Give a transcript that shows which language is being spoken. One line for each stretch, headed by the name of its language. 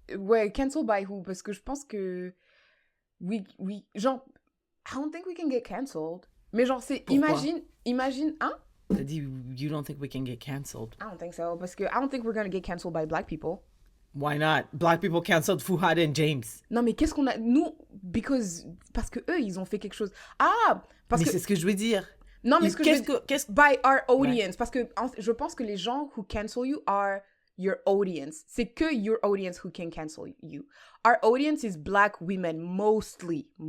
French: Ouais,
English: cancelled by who?
French: Parce que je pense que...
English: Genre, I don't think we can get cancelled.
French: Mais genre, c'est... Pourquoi? Imagine, hein? T'as dit,
English: you don't think we can get cancelled. I don't think so.
French: Parce que
English: I don't think we're gonna get cancelled by black people. Why not? Black people cancelled Fuhad and James.
French: Non, mais qu'est-ce qu'on a... Nous, parce que eux, ils ont fait quelque chose. Ah! Parce mais que... c'est ce que je veux dire. Non, mais
English: by our audience.
French: Ouais. Parce que je pense que les gens
English: who cancel you are your audience.
French: C'est que
English: your audience who can cancel you. Our audience is black women, mostly.